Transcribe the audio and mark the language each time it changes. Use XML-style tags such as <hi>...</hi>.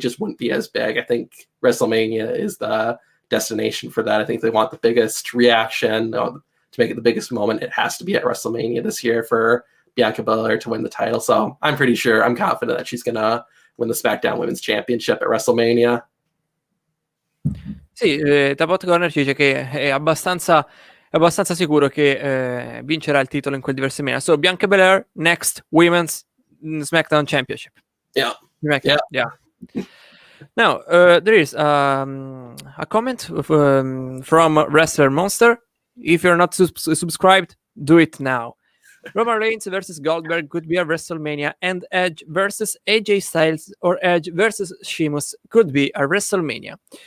<en>It just wouldn't be as big. I think WrestleMania is the destination for that. I think they want the biggest reaction to make it the biggest moment. It has to be at WrestleMania this year for Bianca Belaire to win the title. So I'm confident that she's going to win the SmackDown Women's Championship at WrestleMania.</en> <it>Sì, Tapot Corner ci dice che è abbastanza sicuro che vincerà il titolo in quel di WrestleMania.</it> <en>So Bianca Belaire, next Women's SmackDown Championship. Yeah. Yeah. Now, there is a comment from Wrestler Monster. If you're not subscribed, do it now. Roman Reigns versus Goldberg could be a WrestleMania, and Edge versus AJ Styles or Edge versus Sheamus could be a WrestleMania.</en>